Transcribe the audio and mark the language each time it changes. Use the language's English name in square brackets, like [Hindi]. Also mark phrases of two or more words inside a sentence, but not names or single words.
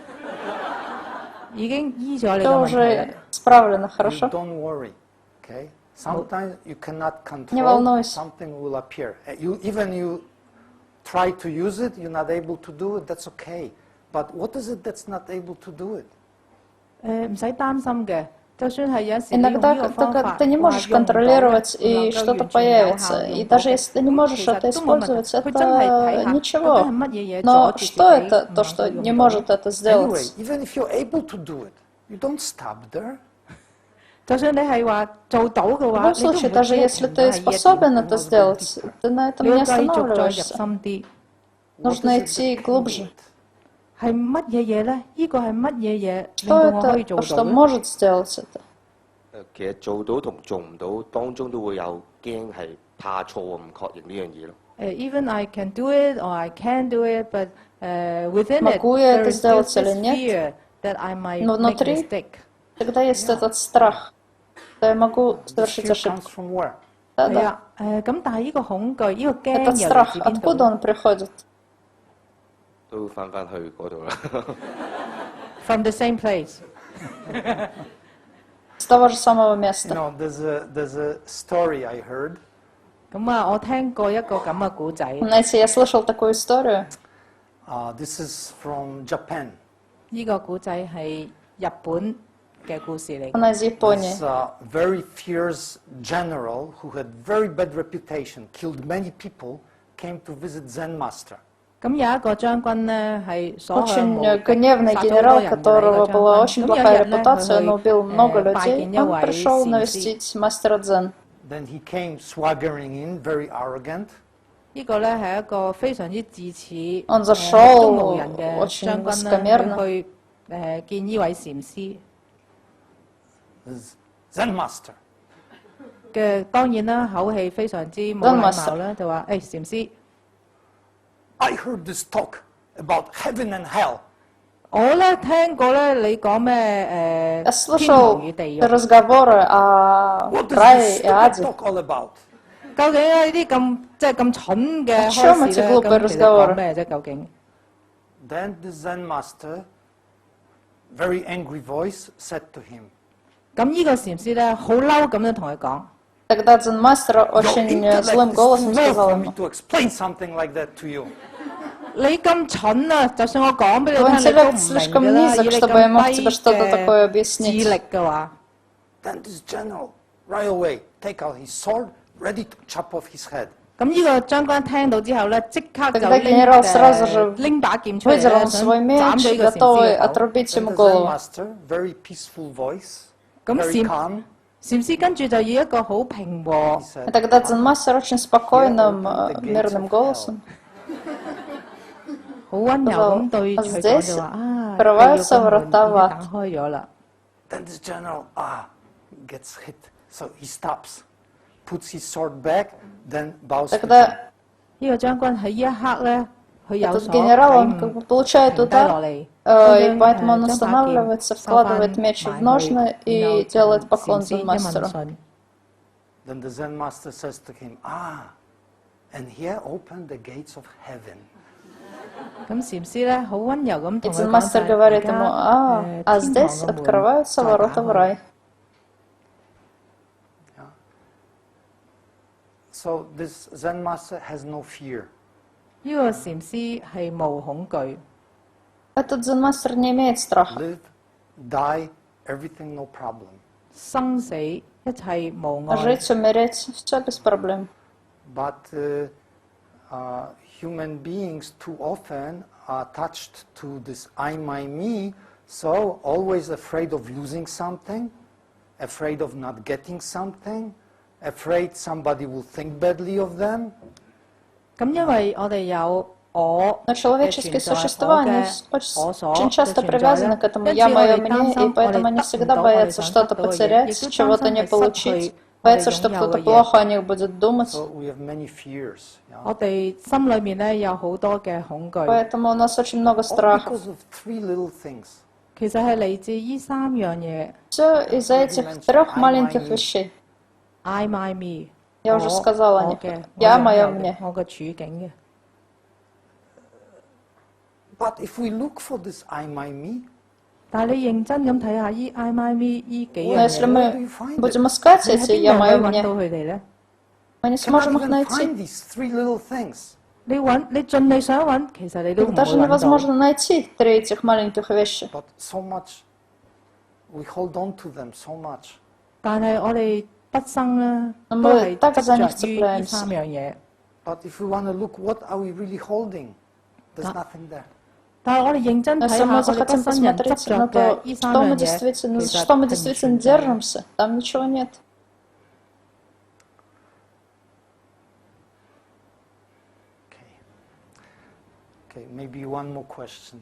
[Cantonese] 已經醫咗你 [Russian] все [Cantonese] 嘅問題啦 [Russian] уже справлено, [English] You [Russian] хорошо? [English] don't worry, okay? Sometimes you cannot [Russian] Не [English] control, [Russian] волнуйся. [English] something will appear. Even you try to use it, you're not able to do it, that's okay. But what is it that's not able to do it? [Cantonese] 唔使擔心嘅，就算係有時你用呢 [Russian] Иногда [Cantonese] 個方 [Russian] только [Cantonese] 法 [Russian] ты не [Cantonese] 話 [Russian] можешь [Cantonese] 用唔到咧， [Russian] контролировать, [Cantonese] 唔能 [Russian] и [Cantonese] 夠 [Russian] что-то [Cantonese] 完全有效 [Russian] появится. [Cantonese] 用 [Russian] И [Cantonese] 到 [Russian] даже [Cantonese] 嘅。 [Russian] если ты не можешь [Cantonese] 其實 [Russian] это [Cantonese] 都冇問題， [Russian] использовать, [Cantonese] 佢真係睇 [Russian] это [Cantonese] 下究竟 [Russian] ничего. [Cantonese] 係乜嘢嘢 [Russian] Но [Cantonese] 阻住自己 [Russian] что это, [Cantonese] 唔 [Russian] то, [Cantonese] 能 [Russian] что [Cantonese] 夠 [Russian] не [Cantonese] 用到 [Russian] может [Cantonese] 咧？ [Russian] это сделать? [English] Anyway, even if you're able to do it, you don't stop there. [Cantonese] 就算你係話做到嘅 [Russian] В [Cantonese] 話， [Russian] любом [Cantonese] 你都唔 [Russian] случае, [Cantonese] 會 [Russian] даже [Cantonese] 只係 [Russian] если [Cantonese] 停咗 [Russian] ты [Cantonese] 喺呢一點。 [Russian] способен это сделать, ты на этом [Cantonese] 你 [Russian] не [Cantonese] 要繼續再入 [Russian] останавливаешься. [Cantonese] 深啲。 [English] What [Russian] Нужно [English] is it [Russian] идти [English] that can do [Russian] глубже. [English] it? [Cantonese] 係乜嘢嘢咧？呢個係乜嘢嘢令 [Russian] Что [Cantonese] 到我可以 [Russian] это, [Cantonese] 做 [Russian] то, что [Cantonese] 到咧？ [Russian] может сделать это? [Cantonese] 其實做到同做唔到當中都會有驚係怕錯唔確認呢樣嘢咯。 [English] Even I can do it or I can do it, but within it [Russian] Могу я [English] there [Russian] это [English] is still [Russian] сделать или [English] this [Russian] нет? [English] fear that I might [Russian] Но [English] make [Russian] внутри [English] mistake. [Russian] Тогда есть этот страх, что я могу [English] This [Russian] совершить [English] fear comes [Russian] ошибку. [English] from where? [Russian] Да, [Cantonese] 係 [Russian] да. [Cantonese] 啊，咁但係呢個恐懼、呢個驚 [Russian] Этот [Cantonese] 又嚟 [Russian] страх, [Cantonese] 自邊度 [Russian] откуда [Cantonese] 咧 [Russian] он приходит? [Cantonese] 都翻去嗰度啦。 [English] ？From the same place. [Russian] С того же самого [English] You [Russian] места. [English] know, there's a story I heard. [Cantonese] 咁啊，我聽過一個咁嘅故仔。 [Russian] Знаете, я слышал такую историю. [English] This is from Japan. [Cantonese] 呢個故仔係日本嘅故事嚟。 [Russian] Она из Японии. [English] This very fierce general who had very bad reputation, killed many people, came to visit Dzэн Master. [Cantonese] 咁有一個將軍呢，係所向無 [Russian] Очень [Cantonese] 敵， [Russian] гневный [Cantonese] 殺咗好多 [Russian] генерал, [Cantonese] 人嘅 [Russian] которого [Cantonese] 呢個將 [Russian] была [Cantonese] 軍。 [Russian] очень [Cantonese] 咁有 [Russian] плохая [Cantonese] 一日呢， [Russian] репутация, он [Cantonese] 佢 [Russian] убил много [Cantonese] 拜 [Russian] людей. [Cantonese] 見一 [Russian] Он [Cantonese] 位 [Russian] пришел [Cantonese] 禪師。 [Russian] навестить мастера Дзен. [English] Then he came swaggering in, very arrogant. [Cantonese] 呢個呢係一個非常之自恃、 [Russian] Он [Cantonese] 目 [Russian] зашел [Cantonese] 中無人嘅 [Russian] очень [Cantonese] 將軍 [Russian] высокомерно. [Cantonese] 呢，去見呢位禪師 [English] This Zen Master. [Cantonese] 嘅。當然啦，口氣非常之冇 [Russian] Дзэн [Cantonese] 禮 [Russian] Мастер [Cantonese] 貌啦，就話：誒禪師， [English] I heard this talk about heaven and hell. [Cantonese] 我呢聽過呢你講咩 [Russian] Я [Cantonese] 天堂 [Russian] слышал [Cantonese] 與地獄。 [Russian] разговоры о [English] What is [Russian] рае [English] this [Russian] и [English] stupid [Russian] аде. [English] talk all about? [Cantonese] 究竟呢啲咁即係咁蠢嘅 [Russian] О чем [Cantonese] 開 [Russian] эти [Cantonese] 示咧， [Russian] глупые [Cantonese] 咁其實講 [Russian] разговоры? [Cantonese] 咩啫？究竟？ [English] Then the Zen Master, very angry voice, said to him, [Cantonese] 咁呢個禪師咧好嬲咁樣同佢講。 [Russian] Тогда Дзен Мастер [English] Your [Russian] очень [English] intellect [Russian] злым [English] is [Russian] голосом [English] too low [Russian] сказал [English] for me [Russian] ему: [English] to explain something like that to you. [Cantonese] 你咁蠢啊！就算我講俾你 [Russian] Твой [Cantonese] 聽，你都唔 [Russian] интеллект [Cantonese] 明 [Russian] слишком [Cantonese] 㗎啦。以 [Russian] низок, [Cantonese] 你 [Russian] чтобы я мог [Cantonese] 咁 [Russian] тебе [Cantonese] 低 [Russian] что-то такое [Cantonese] 嘅 [Russian] объяснить. [Cantonese] 智力嘅話， [English] Then this general, right away, take out his sword, ready to chop off his head. [Cantonese] 咁呢個將軍聽到之後咧，即刻就 [Russian] Тогда генерал сразу же [Cantonese] 拎把劍出嚟 [Russian] выдернул [Cantonese] 咧，想 [Russian] свой [Cantonese] 斬 [Russian] меч, [Cantonese] 咗呢個禪師 [Russian] готовый [Cantonese] 嘅頭。 [Russian] отрубить [English] Then [Russian] ему [English] the Zen [Russian] голову. [English] Master, very peaceful voice, [Cantonese] 咁 [English] very [Cantonese] 禪 [English] calm, [Cantonese] 禪師跟住就以一個好平和 [English] he、 [Russian] И [English] said, [Russian] тогда Дзен Мастер очень спокойным, [English] Here open the gates [Russian] мирным [English] of [Russian] голосом [Cantonese] 好温柔咁對啊佢講 [Russian] здесь [Cantonese] 就話：啊，地獄 [Russian] открываются [Cantonese] 嘅門 [Russian] врата [Cantonese] 已經 [Russian] в [Cantonese] 打 [Russian] ад. [Cantonese] 開咗啦。 [English] Then this general, gets hit. So he stops, puts his sword back, then bows to him. [Russian] Тогда [Cantonese] 呢個將軍喺呢一刻咧，佢有 [Russian] этот [Cantonese] 所 [Russian] генерал, [Cantonese] 體 [Russian] он [Cantonese] 悟 [Russian] как бы получает [Cantonese] 停低落 [Russian] удар, [Cantonese] 嚟， [Russian] и поэтому он останавливается, вкладывает меч в ножны и делает поклон Дзен Мастеру. [English] Then the Zen Master says to him, and here open the gates of heaven. [Cantonese] 咁禪師咧好温柔咁 [Russian] И [Cantonese] 同佢 [Russian] Дзен [Cantonese] 講 [Russian] Мастер [Cantonese] 就係 [Russian] говорит [Cantonese] 而家 [Russian] ему: [Cantonese] 天 [Russian] а [Cantonese] 堂 [Russian] здесь [Cantonese] 嘅門 [Russian] открываются [Cantonese] 再打 [Russian] ворота в [Cantonese] 開。 [Russian] рай. [English] So this Zen Master has no fear. [Cantonese] 呢個禪師係無恐懼， [Russian] Этот Дзэн Мастер не имеет страха. [English] Live, die, everything no problem. [Cantonese] 生死一切無礙。 [Russian] Жить, умереть, все без проблем. [English] But human beings too often are attached to this I, my, me, so always afraid of losing something, afraid of not getting something, afraid somebody will think badly of them. [Cantonese] 咁因為我哋有 [Russian] Но человеческие существа, они очень часто привязаны к этому «я, мое, мне», и поэтому они всегда боятся что-то потерять, чего-то не получить, боятся, что кто-то плохо о них будет думать. Поэтому у нас очень много страхов. Все из-за этих 3 маленьких вещей. [English] I, my, me. [Russian] Я уже сказала о них. Я, мое, мне. [English] But if we look for this I, my, me, [Cantonese] 但係你認真咁睇下依 [English] I, my, me [Cantonese] 依幾 [Russian] Но [Cantonese] 樣 [Russian] если [Cantonese] 嘢， [Russian] мы будем искать эти «я, [Cantonese] 邊 [Russian] мое, [Cantonese] 樣可以揾 [Russian] мне», [Cantonese] 到佢哋咧？ [Russian] мы не [English] cannot [Russian] сможем их [English] even [Russian] найти. [English] find these 3 little things. [Cantonese] 你盡你想揾，其實你都唔 [Russian] Их [Cantonese] 會 [Russian] даже [Cantonese] 揾到。 [Russian] невозможно найти 3 этих маленьких вещи. [English] But so much, we hold on to them so much. [Cantonese] 但係我哋畢生咧 [Russian] Но [Cantonese] 都 [Russian] мы [Cantonese] 係 [Russian] так за них [Cantonese] 執着於呢 [Russian] цепляемся. [Cantonese] 3樣嘢。 [English] But if we want to look, what are we really holding? There's nothing there. [Cantonese] 但係我哋認真睇 [Russian] Если [Cantonese] 下 [Russian] мы [Cantonese] 我哋畢 [Russian] захотим [Cantonese] 生人執 [Russian] посмотреть [Cantonese] 着 [Russian] на [Cantonese] 嘅 [Russian] то, [Cantonese] 呢3樣嘢，其實 [Russian] что мы [Cantonese] 係唔 [Russian] действительно [Cantonese] 存在嘅。 [Russian] держимся, там ничего нет. [English] Okay, maybe one more question.